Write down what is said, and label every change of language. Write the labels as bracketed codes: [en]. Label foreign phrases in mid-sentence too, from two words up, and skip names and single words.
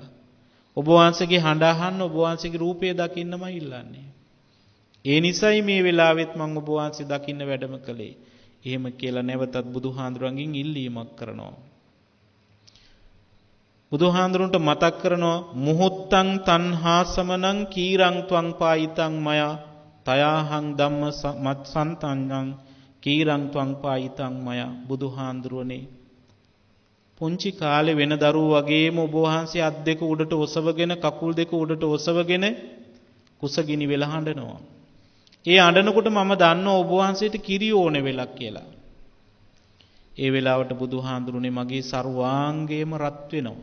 [si] ඔබ වහන්සේගේ හඬ අහන්න ඔබ වහන්සේගේ රූපය දකින්නමයි ඉල්ලන්නේ. ඒ නිසයි මේ වෙලාවෙත් මම ඔබ වහන්සේ දකින්න වැඩම කළේ. එහෙම කියලා නැවතත් බුදුහාඳුරන්ගෙන් ඉල්ලීමක් කරනවා. බුදුහාඳුරන්ට මතක් කරනවා [pi] මුහුත්තං තණ්හා සමනං කීරං ත්වං පායිතං මයා තයාහං ධම්ම මත්සන්තං කීරං ත්වං පායිතං මයා [si] බුදුහාඳුරනේ පුංචි කාලේ වෙන දරුවෝ වගේම ඔබ වහන්සේ අත් දෙක උඩට ඔසවගෙන කකුල් දෙක උඩට ඔසවගෙන කුසගිනි වෙලා හඬනවා. ඒ අඬනකොට මම දන්නවා ඔබ වහන්සේට කිරි ඕනේ වෙලක් කියලා. ඒ වෙලාවට බුදුහාඳුරනේ මගේ ਸਰවාංගයම රත් වෙනවා.